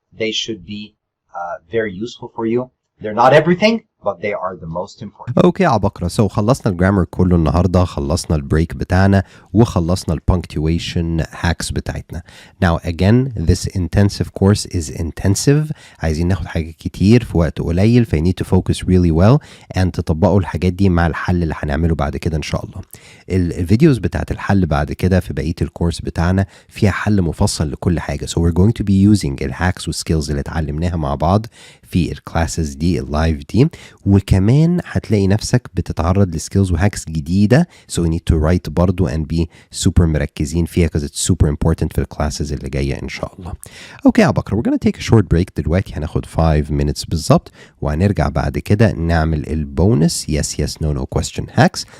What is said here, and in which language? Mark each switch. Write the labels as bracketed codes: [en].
[en] They should be very useful for you. They're not everything, but they are the most important. [ar] اوكي يا عبقرة، خلصنا الجرامر كله النهارده، خلصنا البريك بتاعنا وخلصنا البنكتويشن هاكس بتاعتنا. [en] Now again this intensive course is intensive. [ar] عايزين ناخد حاجات كتير في وقت قليل، ف [en] you need to focus really well [ar] and تطبقوا الحاجات دي مع الحل اللي هنعمله بعد كده ان شاء الله. الفيديوز بتاعت الحل بعد كده في بقية الكورس بتاعنا فيها حل مفصل لكل حاجة. [en] So we're going to be using [ar] الهاكس والسكيلز اللي اتعلمناها مع بعض في الكلاسز دي اللايف دي، وكمان هتلاقي نفسك بتتعرض لسكيلز وهاكس جديدة. [en] So we need to write برضو and be super [ar] مركزين فيها [en] because it's super important [ar] في الكلاسز اللي جاية إن شاء الله. [en] Okay يا بكر، we're gonna take a short break [ar] دلوقتي، هناخد [en] 5 minutes [ar] بالظبط، وهنرجع بعد كده نعمل البونس [en] yes yes no no question hacks.